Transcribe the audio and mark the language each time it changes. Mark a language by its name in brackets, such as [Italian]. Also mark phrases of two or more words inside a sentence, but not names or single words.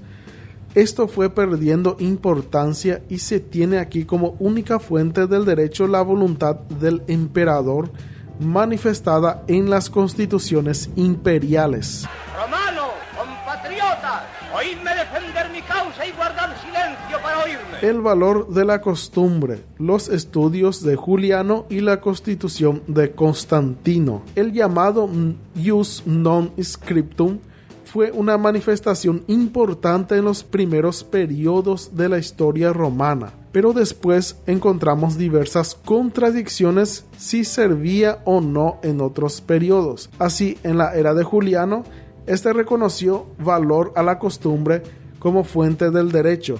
[Spanish] Esto fue perdiendo importancia y se tiene aquí como única fuente del derecho la voluntad del emperador manifestada en las constituciones imperiales. Romano, compatriotas, oídme defender mi causa y guardad silencio para oírme. El valor de la costumbre, los estudios de Juliano y la constitución de Constantino. El llamado [Latin] Ius non scriptum [Spanish] fue una manifestación importante en los primeros periodos de la historia romana, pero después encontramos diversas contradicciones si servía o no en otros periodos. Así, en la era de Juliano, este reconoció valor a la costumbre como fuente del derecho.